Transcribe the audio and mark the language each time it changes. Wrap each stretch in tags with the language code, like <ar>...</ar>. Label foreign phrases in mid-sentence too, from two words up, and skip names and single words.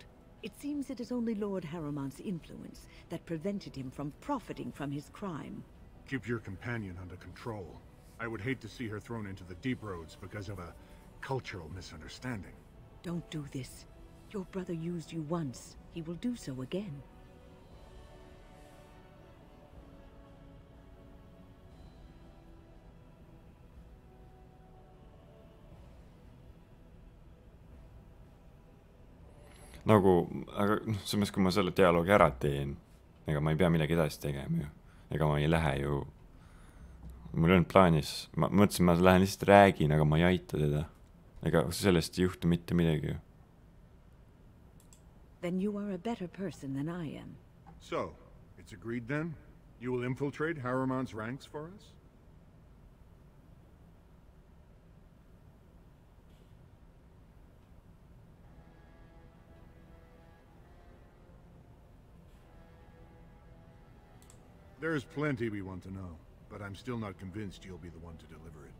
<en>It seems it is only Lord Harrowmont's influence that prevented him from profiting from his crime. Keep your companion under control. I would hate to see her thrown into the deep roads because of a cultural misunderstanding. Don't do this. Your brother used you once. He will do so again.</en> <et>Nagu, aga samas kui ma selle dialoogi ära teen, ega ma ei pea midagi edasi tegema ju. Ega ma ei lähe ju. Mul on plaanis, ma mõtlesin, ma lähen lihtsalt räägin, aga ma ei aita teda. Ega sellest ei juhtu mitte midagi ju.</et> <en>Then you are a better person than I am. So, it's agreed then? You will infiltrate Harrowmont's ranks for us? There's plenty we want to know, but I'm still not convinced you'll be the one to deliver it.</en>